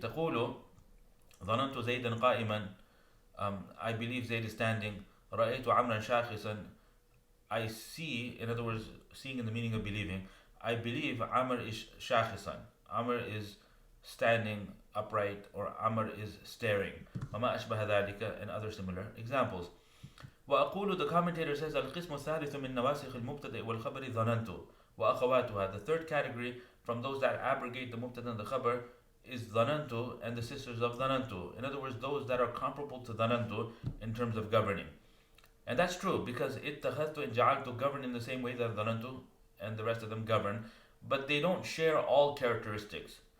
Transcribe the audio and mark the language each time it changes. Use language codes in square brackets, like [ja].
[ar] تقول ظننت زيدا قائما, [en] I believe Zayd is standing. [ar] رأيت عمرا شاخصا, [en] I see, in other words, seeing in the meaning of believing, I believe Amr is shakhisan. Amr is standing upright, or Amr is staring. [ar] وما أشبه ذلك, [en] and other similar examples. [ar] وأقول, [en] the commentator says, [ar] القسم الثالث من نواسخ المبتدأ والخبر ظننت وأخواتها. [en] The third category from those that abrogate the mubtada and the khabar is ظننت and the sisters of ظننت. In other words, those that are comparable to ظننت in terms of governing. And that's true, because اتخذت and جعلت govern in the same way that ظننت and the rest of them govern, but they don't share all characteristics.